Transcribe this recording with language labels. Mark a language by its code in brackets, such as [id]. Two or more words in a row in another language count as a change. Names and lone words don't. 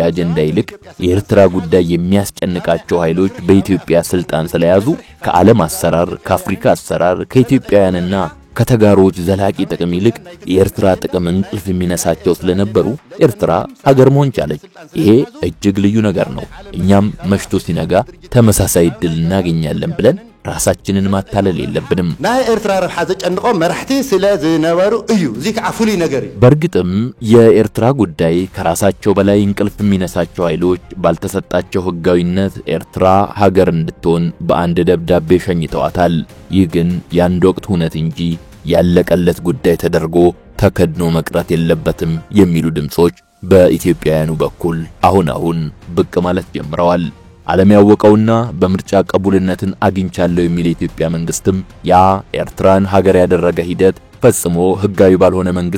[am] አጀንዳ ይልቅ የኤርትራ ጉዳይ የሚያስጨንቃቸው ኃይሎች በኢትዮጵያ ስልጣን ስለያዙ ከዓለም አሰራር፣ ከአፍሪካ አሰራር፣ ከኢትዮጵያውያንና ከተጋሮች ዘላቂ ጥቅም ይልቅ የኤርትራ ጥቅም እንቅልፍ የሚነሳቸው ስለነበሩ ኤርትራ ሀገር መሆን ቻለች። ይሄ እጅግ ልዩ ነገር ነው። እኛም መሽቶ ሲነጋ ተመሳሳይ ዕድል እናገኛለን ብለን ራሳችንን ማታለል የለብንም። [ti] ናይ ኤርትራ ረብሓ ዘጨንቆም መራሕቲ ስለ ዝነበሩ እዩ እዚ ከዓ ፍሉይ ነገር እዩ። [am] በእርግጥም የኤርትራ ጉዳይ ከራሳቸው በላይ እንቅልፍ የሚነሳቸው ኃይሎች ባልተሰጣቸው ህጋዊነት ኤርትራ ሀገር እንድትሆን በአንድ ደብዳቤ ሸኝተዋታል። ይህ ግን የአንድ ወቅት ሁነት እንጂ ያለቀለት ጉዳይ ተደርጎ ተከድኖ መቅረት የለበትም የሚሉ ድምጾች በኢትዮጵያውያኑ በኩል አሁን ብቅ ማለት ጀምረዋል። ዓለም ያወቀውና በምርጫ ቀቡልነትን አግኝቻለሁ የሚል የኢትዮጵያ መንግስትም ያ ኤርትራን ሀገር ያደረገ ሂደት ፈጽሞ ህጋዊ ባልሆነ መንግስት